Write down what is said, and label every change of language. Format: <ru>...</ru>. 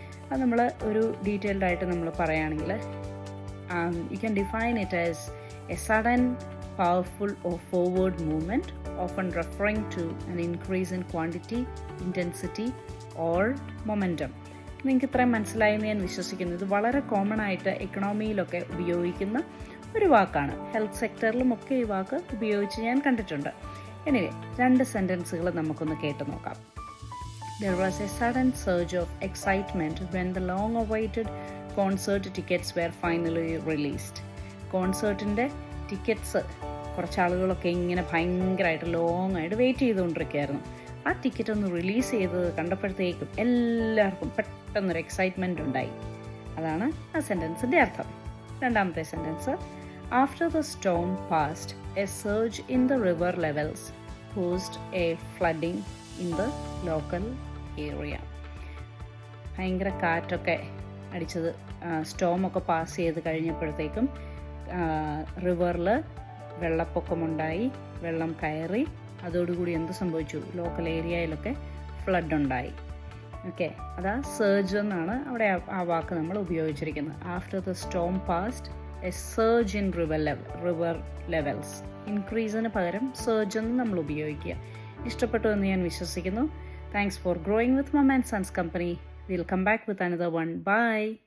<ml>അത് നമ്മൾ ഒരു ഡീറ്റെയിൽഡ് ആയിട്ട് നമ്മൾ പറയുകയാണെങ്കിൽ</ml> <en>You can define it as a sudden powerful or forward movement, often referring to an increase in quantity, intensity or momentum.</en> <ml>നിങ്ങൾക്ക് ഇത്രയും മനസ്സിലായെന്ന് ഞാൻ വിശ്വസിക്കുന്നു. ഇത് വളരെ കോമൺ ആയിട്ട് എക്കണോമിയിലൊക്കെ ഉപയോഗിക്കുന്ന ഒരു വാക്കാണ്. ഹെൽത്ത് സെക്ടറിലുമൊക്കെ ഈ വാക്ക് ഉപയോഗിച്ച് ഞാൻ കണ്ടിട്ടുണ്ട്. എനിവേ, 2 സെൻറ്റൻസുകൾ നമുക്കൊന്ന് കേട്ട് നോക്കാം.</ml> <en>There was a sudden surge of excitement when the long-awaited concert tickets were finally released.</en> <ml>കോൺസേർട്ടിൻ്റെ tickets കുറച്ചാളുകളൊക്കെ ഇങ്ങനെ ഭയങ്കരമായിട്ട് ലോങ് ആയിട്ട് വെയിറ്റ് ചെയ്തുകൊണ്ടിരിക്കുകയായിരുന്നു. ആ ടിക്കറ്റ് ഒന്ന് റിലീസ് ചെയ്തത് കണ്ടപ്പോഴത്തേക്കും എല്ലാവർക്കും പെട്ടെന്നൊരു എക്സൈറ്റ്മെൻറ്റ് ഉണ്ടായി. അതാണ് ആ സെൻറ്റൻസിൻ്റെ അർത്ഥം. രണ്ടാമത്തെ sentence,</ml> <en>After the storm passed a surge in the river levels posed a flooding in the local area.</en> <ml>ഭയങ്കര കാറ്റൊക്കെ അടിച്ചത്, സ്റ്റോമൊക്കെ പാസ് ചെയ്ത് കഴിഞ്ഞപ്പോഴത്തേക്കും റിവറിൽ വെള്ളപ്പൊക്കമുണ്ടായി, വെള്ളം കയറി. അതോടുകൂടി എന്ത് സംഭവിച്ചു? ലോക്കൽ ഏരിയയിലൊക്കെ ഫ്ലഡ് ഉണ്ടായി. ഓക്കെ, അതാ സർജ് എന്നാണ് അവിടെ ആ വാക്ക് നമ്മൾ ഉപയോഗിച്ചിരിക്കുന്നത്.</ml> <en>After the storm passed a surge in river levels.</en> <ml>ഇൻക്രീസിന് പകരം സർജ് എന്ന് നമ്മൾ ഉപയോഗിക്കുക. ഇഷ്ടപ്പെട്ടു എന്ന് ഞാൻ വിശ്വസിക്കുന്നു.</ml> <en>Thanks for growing with Mum and Sons Company. We'll come back with another one. Bye.</en>